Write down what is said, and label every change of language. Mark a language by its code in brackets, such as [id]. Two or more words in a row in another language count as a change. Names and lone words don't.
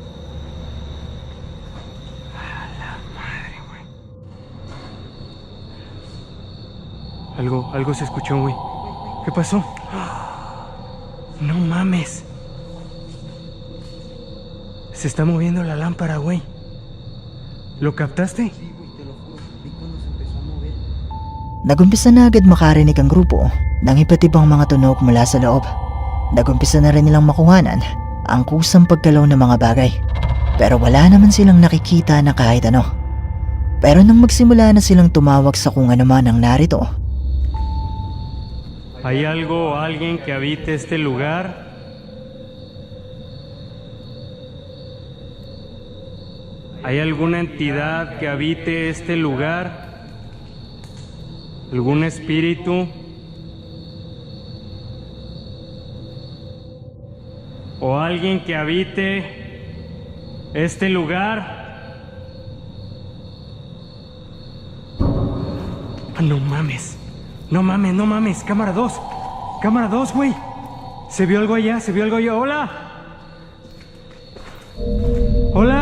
[es] A la madre, güey. Algo se escuchó, güey. ¿Qué pasó? No mames. Se está moviendo la lámpara, güey. ¿Lo captaste? [tl] Nagumpisa na agad makarinig ang grupo ng iba't ibang mga tunog mula sa loob. Nagumpisa na rin nilang makuhanan ang kusang paggalaw ng mga bagay. Pero wala naman silang nakikita na kahit ano. Pero nang magsimula na silang tumawag sa kung ano man ang narito, [es] ¿Hay algo o alguien que habite este lugar? ¿Hay alguna entidad que habite este lugar? ¿Algún espíritu? ¿O alguien que habite este lugar? no mames. No mames, no mames. Cámara 2. Cámara 2, güey. Se vio algo allá, se vio algo allá. ¡Hola! ¡Hola!